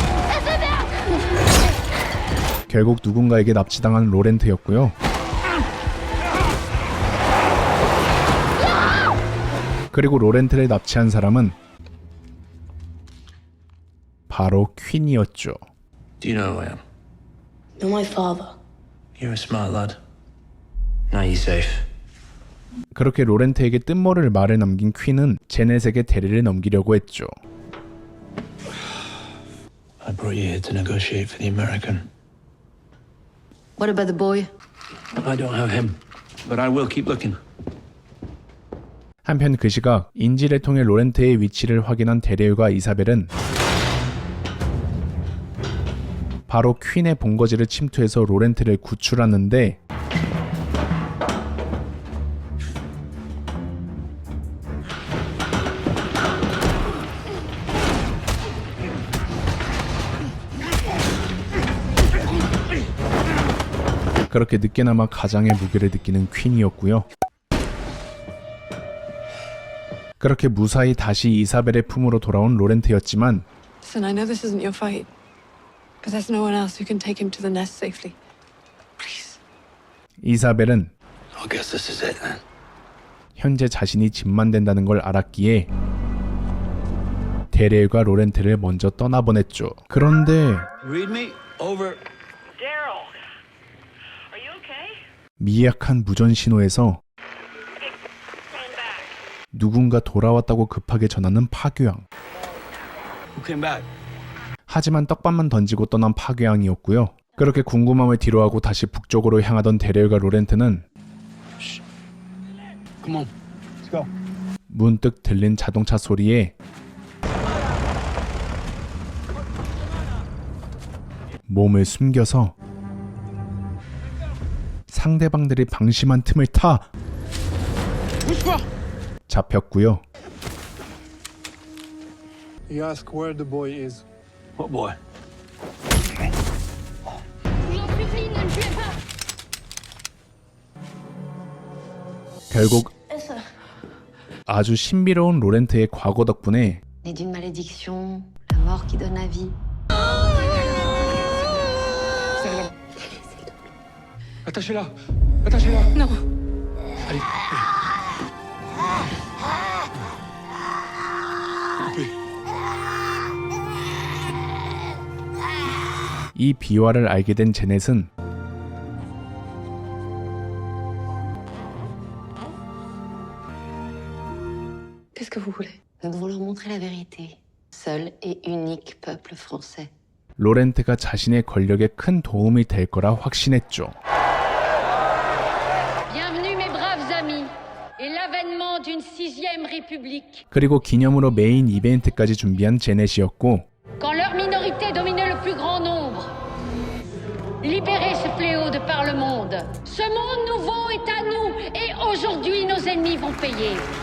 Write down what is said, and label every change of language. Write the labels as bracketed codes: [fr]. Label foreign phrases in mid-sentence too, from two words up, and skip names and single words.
[ko] 결국 누군가에게 납치당한 로렌트였고요. 그리고 로렌트를 납치한 사람은 바로 퀸이었죠. [en] Do you know who I am? You're my father. You're a smart lad. Now you're safe. [ko] 그렇게 로렌트에게 뜬모를 말을 남긴 퀸은 제넷에게 대리를 넘기려고 했죠. [en] I brought you here to negotiate for the American. What about the boy? I don't have him, but I will keep looking. [ko] 한편 그 시각 인지를 통해 로렌트의 위치를 확인한 데레유가 이사벨은 바로 퀸의 본거지를 침투해서 로렌트를 구출하는데 그렇게 늦게나마 가장의 무게를 느끼는 퀸이었고요. 그렇게 무사히 다시 이사벨의 품으로 돌아온 로렌트였지만 [en] Listen, I know this isn't your fight, but there's no one else who can take him to the nest safely. Please. [ko] 이사벨은 [en] I guess this is it then. [ko] 현재 자신이 집만 된다는 걸 알았기에 데레유가 로렌트를 먼저 떠나보냈죠. 그런데 [en] Read me over. Daryl, are you okay? [ko] 미약한 무전 신호에서 누군가 돌아왔다고 급하게 전하는 파괴왕. [en] Who came back? [ko] 하지만 떡밥만 던지고 떠난 파괴왕이었고요. 그렇게 궁금함을 뒤로하고 다시 북쪽으로 향하던 데레유가 로렌트는 [en] Come on. Let's go. [ko] 문득 들린 자동차 소리에 몸을 숨겨서 상대방들이 방심한 틈을 타 잡혔고요. [en] You ask where the boy is. What boy? [ko] 결국 아주 신비로운 로렌트의 과거 덕분에 [fr] Né d'une malédiction, la mort qui donne la vie. Attachez-la. Attachez-la. Non. Allez. [ko] 이 비화를 알게 된 제넷은 [fr] Qu'est-ce que vous voulez? Nous devons leur montrer la vérité. Seul et unique peuple français. [ko] 로렌트가 자신의 권력에 큰 도움이 될 거라 확신했죠. [fr] Bienvenue mes braves amis et l'avènement d'une 6e république. [ko] 그리고 기념으로 메인 이벤트까지 준비한 제넷이었고 [fr] Quand leur minorité dominait le plus grand nombre. Libérez ce fléau de par le monde. Ce monde nouveau est à nous et aujourd'hui nos ennemis vont payer.